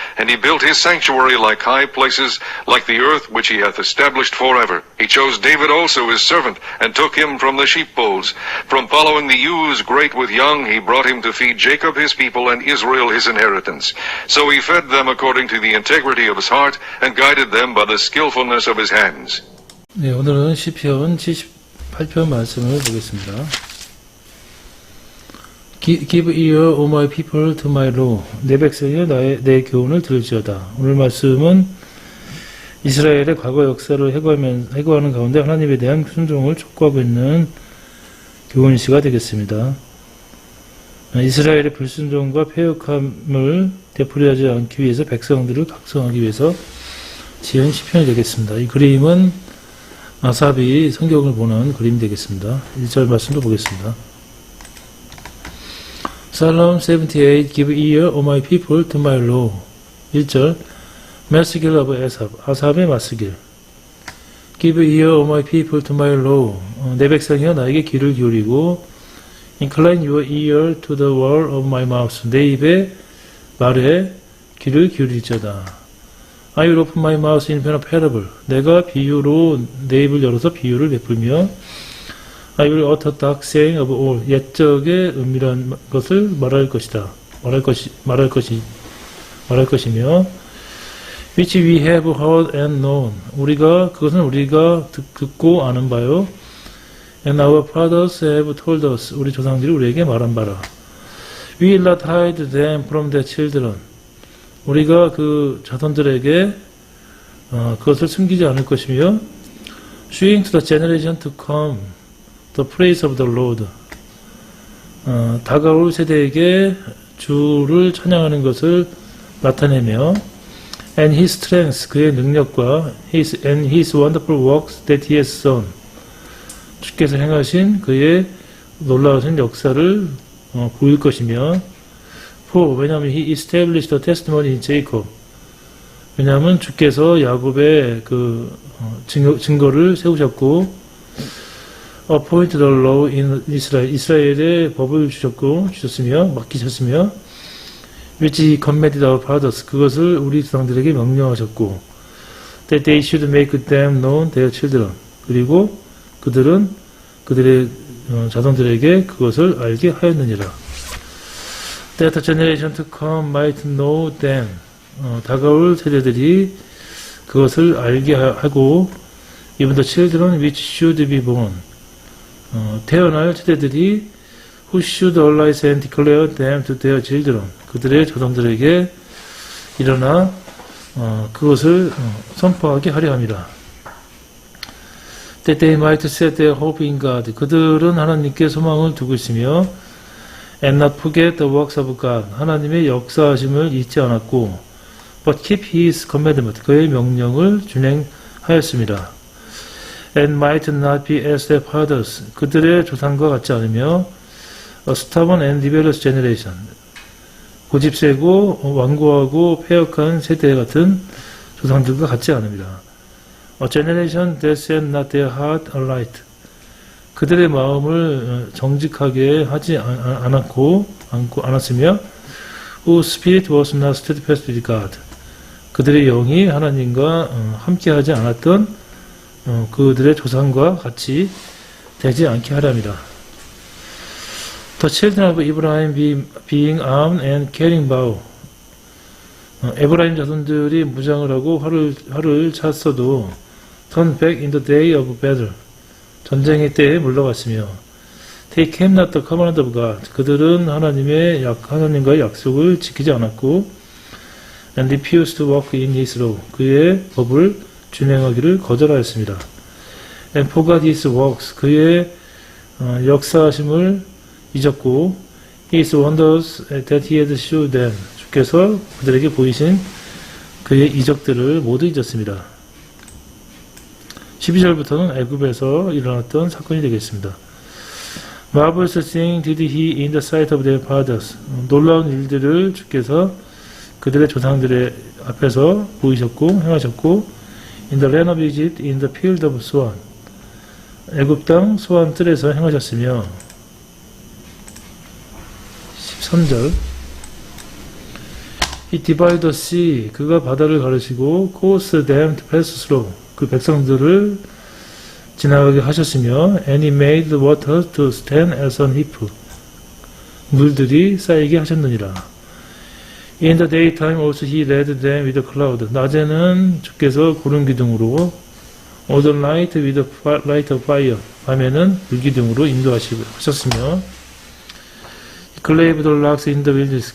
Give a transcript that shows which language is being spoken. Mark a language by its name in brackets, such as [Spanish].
[English] And he built his sanctuary like high places, like the earth which he hath established forever. He chose David also his servant, and took him from the sheepfolds. From following the ewes great with young, he brought him to feed Jacob his people, and Israel his inheritance. So he fed them according to the integrity of his heart, and guided them by the skillfulness of his hands. [Korean] 네, 오늘은 시편 78편 말씀을 보겠습니다. [English] Give ear, O my people, to my law. [Korean] 내 백성이여 내 교훈을 들을지어다. 오늘 말씀은 이스라엘의 과거 역사를 해고하는 가운데 하나님에 대한 순종을 촉구하고 있는 교훈시가 되겠습니다. 이스라엘의 불순종과 패역함을 되풀이하지 않기 위해서 백성들을 각성하기 위해서 지은 시편이 되겠습니다. 이 그림은 아삽이 성경을 보는 그림이 되겠습니다. 1절 말씀도 보겠습니다. [English] Psalm 78, Give ear, O my people, to my law. [Korean] 1절 마스길 [English] of Asaph, [Korean] 아삽의 마스길. [English] Give ear, O my people, to my law. [Korean] 내 백성이여 나에게 귀를 기울이고 [English] Incline your ear to the word of my mouth. [Korean] 내 입의 말에 귀를 기울일지어다. [English] I will open my mouth in a parable. [Korean] 내가 비유로 내 입을 열어서 비유를 베풀며 [English] I will utter dark saying of all. [Korean] 옛적의 은밀한 것을 말할 것이다. 말할 것이며 [English] which we have heard and known. [Korean] 그것은 우리가 듣고 아는 바요. [English] And our fathers have told us. [Korean] 우리 조상들이 우리에게 말한 바라. [English] We will not hide them from their children. [Korean] 우리가 그 자손들에게 그것을 숨기지 않을 것이며 [English] showing to the generation to come the praise of the Lord. [Korean] 다가올 세대에게 주를 찬양하는 것을 나타내며 [English] and his strength, [Korean] 그의 능력과 [English] and his wonderful works that he has done. [Korean] 주께서 행하신 그의 놀라우신 역사를 보일 것이며 왜냐하면 [English] he established the testimony in Jacob. [Korean] 왜냐하면 주께서 야곱의 그 증거를 세우셨고 [English] appoint the law in Israel. [Korean] 이스라엘의 법을 주셨으며 맡기셨으며 [English] which he commanded our fathers. [Korean] 그것을 우리 조상들에게 명령하셨고 [English] that they should make them known their children. [Korean] 그리고 그들은 그들의 자손들에게 그것을 알게 하였느니라. [English] That the generation to come might know them. [Korean] 다가올 세대들이 그것을 알게 하고 [English] even the children which should be born. [Korean] 태어날 세대들이 [English] who should arise and declare them to their children. [Korean] 그들의 조상들에게 일어나 그것을 선포하게 하려 함이라. [English] That they might set their hope in God. [Korean] 그들은 하나님께 소망을 두고 있으며 [English] and not forget the works of God. [Korean] 하나님의 역사하심을 잊지 않았고 but keep his commandment. 그의 명령을 준행하였습니다. [English] and might not be as their fathers. [Korean] 그들의 조상과 같지 않으며 [English] a stubborn and rebellious generation. [Korean] 고집세고 완고하고 패역한 세대 같은 조상들과 같지 않습니다. [English] A generation that set not their heart aright. [Korean] 그들의 마음을 정직하게 하지 않았으며 [English] whose spirit was not steadfast with God. [Korean] 그들의 영이 하나님과 함께하지 않았던 그들의 조상과 같이 되지 않게 하랍니다. [English] The children of Abraham being armed and carrying bow. [Korean] 에브라임 자손들이 무장을 하고 활을 찼어도 [English] turn back in the day of battle. [Korean] 전쟁의 때에 물러갔으며 [English] They came not the command of God. [Korean] 그들은 하나님과의 약속을 지키지 않았고 [English] and refused to walk in his law. [Korean] 그의 법을 준행하기를 거절하였습니다. [English] and forgot his works. [Korean] 그의 역사하심을 잊었고 [English] his wonders that he had showed them. [Korean] 주께서 그들에게 보이신 그의 이적들을 모두 잊었습니다. 12절부터는 애굽에서 일어났던 사건이 되겠습니다. [English] Marvelous thing did he in the sight of their fathers. [Korean] 놀라운 일들을 주께서 그들의 조상들의 앞에서 보이셨고 행하셨고 [English] in the land of Egypt, in the field of Soan. [Korean] 애굽 땅 소안 뜰에서 행하셨으며 13절 [English] He divided the sea. [Korean] 그가 바다를 가르시고 [English] caused them to pass through. [Korean] 그 백성들을 지나가게 하셨으며 [English] and he made the water to stand as an heap. [Korean] 물들이 쌓이게 하셨느니라. [English] In the daytime also he led them with a cloud. [Korean] 낮에는 주께서 구름 기둥으로 [English] all the night with a light of fire. [Korean] 밤에는 불 기둥으로 인도하셨으며 [English] clave the rocks in the wilderness.